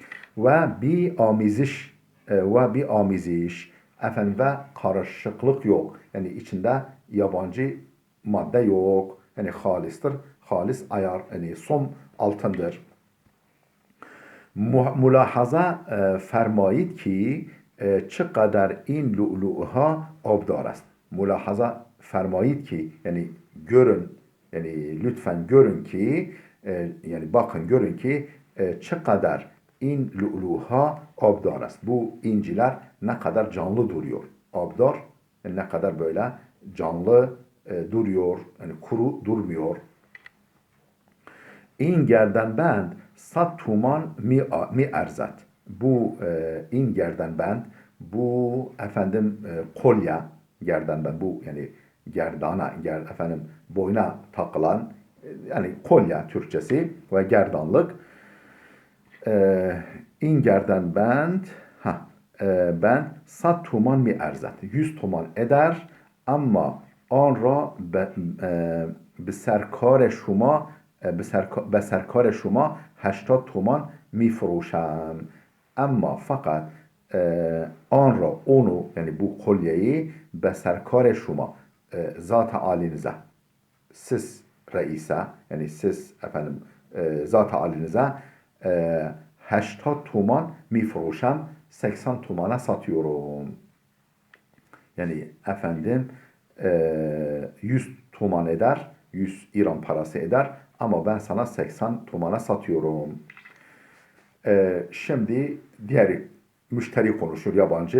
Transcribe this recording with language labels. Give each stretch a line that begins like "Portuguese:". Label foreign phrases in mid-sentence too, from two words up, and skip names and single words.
Turkish: Ve bir amiziş efendim ve karışıklık yok. Yani içinde yabancı madde yok. Yani halistir, halis ayar, yani som altındır.
Persian: Mülahaza فرمایید ki چقدر این لؤلؤها آبدار است.
Turkish: Mülahaza فرمایید ki yani görün yani lütfen görün ki yani bakın görün ki
Persian: چقدر این لؤلؤها آبدار است.
Turkish: Bu inciler ne kadar canlı duruyor. Abdar yani ne kadar böyle canlı duruyor. Yani kuru durmuyor.
Persian: این گردنبند 100 تومان می ارزد.
Turkish: Bu
Persian: این گردنبند
Turkish: bu efendim kolye gerdanband bu yani gerdana efendim boyuna takılan yani kolye Türkçesi ve gerdanlık
Persian: این گردنبند ben 100 تومان می ارزد 100 تومان
Turkish: eder ama
Persian: آن را به سرکار شما به سرکار شما 80 تومان میفروشم اما فقط آن را
Turkish: onu yani bu kolyeyi
Persian: به سرکار شما
Turkish: zat-ı alinize siz reise yani siz efendim zat-ı alinize
Persian: 80 تومان میفروشم 80
Turkish: tomana satıyorum. Yani efendim 100 تومان eder 100 İran parası eder ama ben sana 80 tomana satıyorum. Şimdi diğer müşteri konuşur yabancı.